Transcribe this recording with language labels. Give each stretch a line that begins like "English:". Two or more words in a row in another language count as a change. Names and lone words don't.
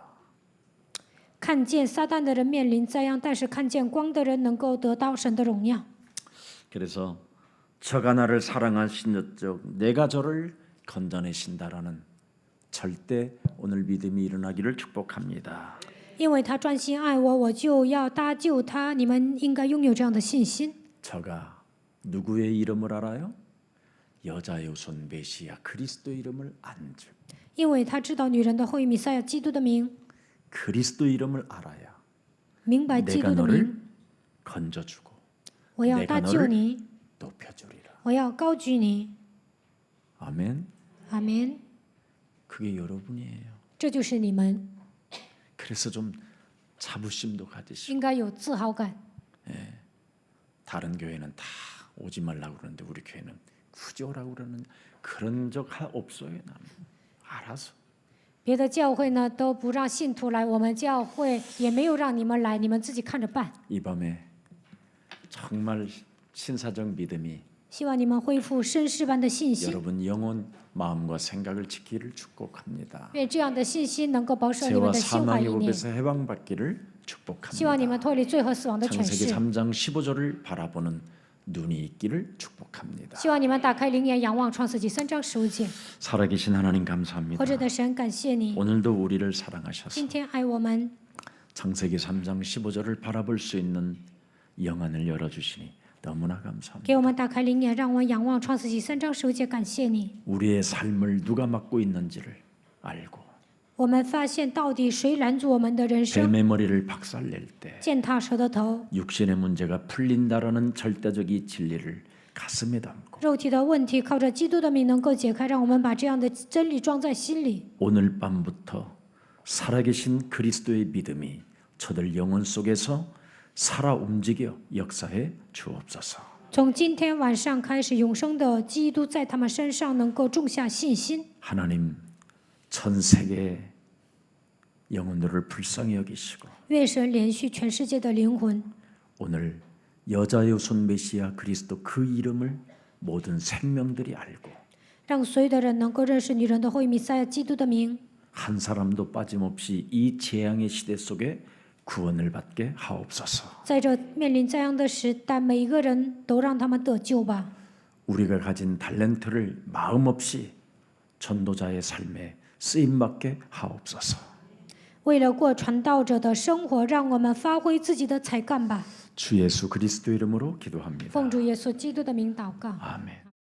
Chinese: 看见撒旦的人面临灾殃，但是看见光的人能够得到神的荣耀。
Korean: 그래서 저가 나를 사랑하신 적 내가 저를 건져내신다라는 절대 오늘 믿음이 일어나기를 축복합니다.
Chinese: 因为他专心爱我，我就要搭救他。你们应该拥有这样的信心。
Korean: 저가 누구의 이름을 알아요? 여자의 손 메시아 그리스도 이름을 안 줄.
Chinese: 因为他知道女人的后裔弥赛亚基督的名，
Korean: 그리스도 이름을 알아야
Chinese: 明白基
Korean: 내가
Chinese: 督的
Korean: 너를
Chinese: 名。
Korean: 건져주고
Chinese: 我要
Korean: 내가
Chinese: 搭救
Korean: 너를
Chinese: 你，
Korean: 높여주리라.
Chinese: 我要高举你。
Korean: 아멘.
Chinese: 阿门。
Korean: 그게 여러분이에요.
Chinese: 这就是你们
Korean: 그래서 좀 자부심도 가지시고
Chinese: 应该有自豪感。
Korean: 다른 교회는 다 오지 말라고 그러는데 우리 교회는 굳이 오라고 그러는 그런 적 없어요. 나는 알아서.
Chinese: 别的教会呢都不让信徒来，我们教会也没有让你们来，你们自己看着办。
Korean: 이 밤에 정말 신사적 믿음이
Chinese: 希望你们恢复绅士般的信心，
Korean: 여러분 영혼 마음과 생각을 지키기를 축복합니다.
Chinese: 愿这样的信心能够保守你
Korean: 죄와
Chinese: 们的心怀
Korean: 사망의
Chinese: 意念。
Korean: 법에서 해방받기를
Chinese: 希望你们
Korean: 축복합니다.
Chinese: 脱离罪和死亡的权
Korean: 창세기
Chinese: 势。
Korean: 3장 15절을 바라보는 눈이 있기를 축복합니다.
Chinese: 希望你们打开灵眼，仰望创世纪3章15节。
Korean: 살아계신 하나님 감사합니다.
Chinese: 活着的神，感谢你，
Korean: 오늘도 우리를 사랑하셔서
Chinese: 今天爱我们。
Korean: 창세기 3장 15절을 바라볼 수 있는 영안을 열어주시니 너무나 감사합니다.
Chinese: 给我们打开灵眼，让我们仰望创世纪3章15节。感谢你，
Korean: 우리의 삶을 누가 맡고 있는지를 알고
Chinese: 我们发现到底谁拦住我们的人生，
Korean: 뱀의 머리를 박살낼 때
Chinese: 践踏蛇的头，
Korean: 육신의 문제가 풀린다라는 절대적인 진리를 가슴에 담고
Chinese: 肉体的问题靠着基督的名能够解开，让我们把这样的真理装在心里。
Korean: 오늘 밤부터 살아계신 그리스도의 믿음이 저들 영혼 속에서 살아 움직여 역사해 주옵소서.
Chinese: 从今天晚上开始，永生的基督在他们身上能够种下信心。
Korean: 하나님 전 세계 영혼들을 불쌍히 여기시고
Chinese: 愿神连续全世界的灵魂，
Korean: 오늘 여자의 손 메시아 그리스도 그 이름을 모든 생명들이 알고
Chinese: 让所有的人能够认识女人的后裔弥赛亚基督的名，
Korean: 한 사람도 빠짐없이 이 재앙의 시대 속에 구원을 받게 하옵소서.
Chinese: 在这面临灾殃的时代，每一个人都让他们得救吧。
Korean: 우리가 가진 탤런트를 마음 없이 전도자의 삶에 쓰임 받게 하옵소서.
Chinese: 为了过传道者的生活，让我们发挥自己的才干吧。
Korean: 주 예수 그리스도 이름으로 기도합니다.
Chinese: 奉主耶稣基督的名祷告。
Korean: 아멘.